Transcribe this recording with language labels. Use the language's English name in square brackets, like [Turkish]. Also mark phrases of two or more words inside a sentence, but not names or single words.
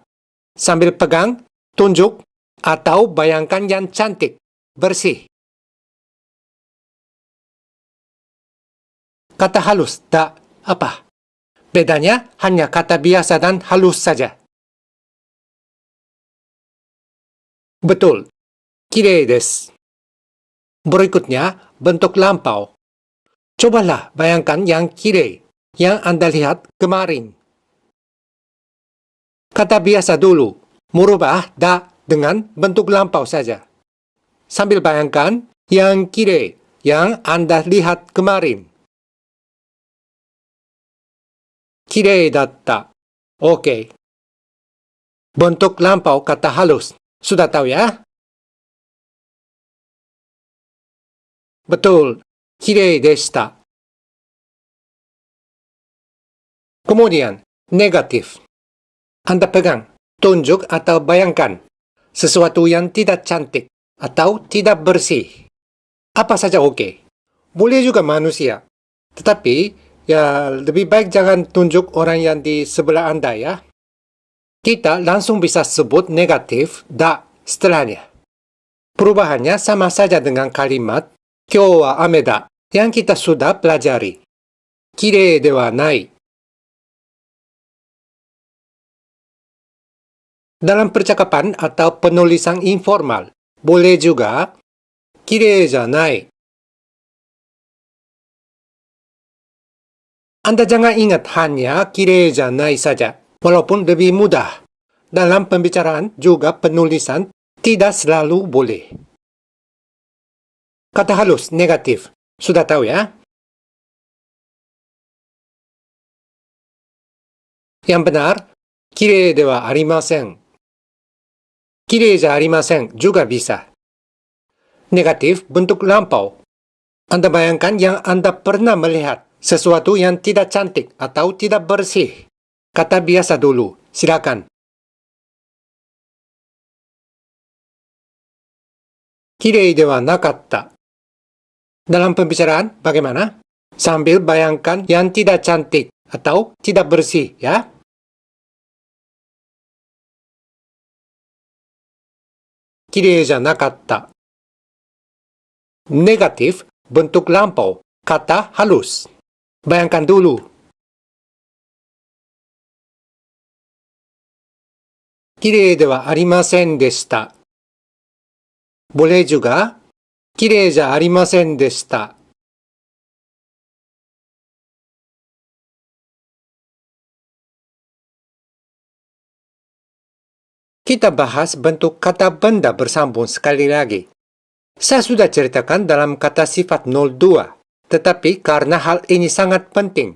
[Indonesian] Sambil pegang, tunjuk, atau bayangkan yang cantik, bersih. Kata halus, da, apa? Bedanya hanya kata biasa dan halus saja. Betul, [Japanese] きれいです. [Indonesian] Berikutnya, bentuk lampau. Cobalah bayangkan yang kirei, yang Anda lihat kemarin. Kata biasa dulu, merubah da dengan bentuk lampau saja. Sambil bayangkan yang kirei, yang Anda lihat kemarin. [Japanese] きれいだった. [Indonesian] Oke. Bentuk lampau kata halus. Sudah tahu ya? Betul. [Japanese] きれいでした. [Indonesian] Kemudian, negatif. Anda pegang, tunjuk atau bayangkan sesuatu yang tidak cantik atau tidak bersih. Apa saja oke. Boleh juga manusia. Tetapi, ya lebih baik jangan tunjuk orang yang di sebelah Anda ya. Kita langsung bisa sebut negatif da setelahnya. Perubahannya sama saja dengan kalimat [Japanese] 今日は雨だ [Indonesian] yang kita sudah pelajari. [Japanese] きれいではない. [Indonesian] Dalam percakapan atau penulisan informal, boleh juga [Japanese] きれいじゃない. [Indonesian] Anda jangan ingat hanya [Japanese] きれいじゃない [Indonesian] saja, walaupun lebih mudah. Dalam pembicaraan juga penulisan tidak selalu boleh. Kata halus negatif, sudah tahu ya? Yang benar, [Japanese] きれいではありません. きれいじゃありません [Indonesian] juga bisa. Negatif bentuk lampau. Anda bayangkan yang Anda pernah melihat sesuatu yang tidak cantik atau tidak bersih. Kata biasa dulu, silakan. [Japanese] きれいではなかった. [Indonesian] Dalam pembicaraan, bagaimana? Sambil bayangkan yang tidak cantik atau tidak bersih, ya. [Japanese] きれいじゃなかった. [Indonesian] Negatif, bentuk lampau, kata halus. Bayangkan dulu. [Japanese] きれいではありませんでした. [Indonesian] Boleh juga, [Japanese] きれいじゃありませんでした. [Indonesian] Kita bahas bentuk kata benda bersambung sekali lagi. Saya sudah ceritakan dalam kata sifat 02, tetapi karena hal ini sangat penting.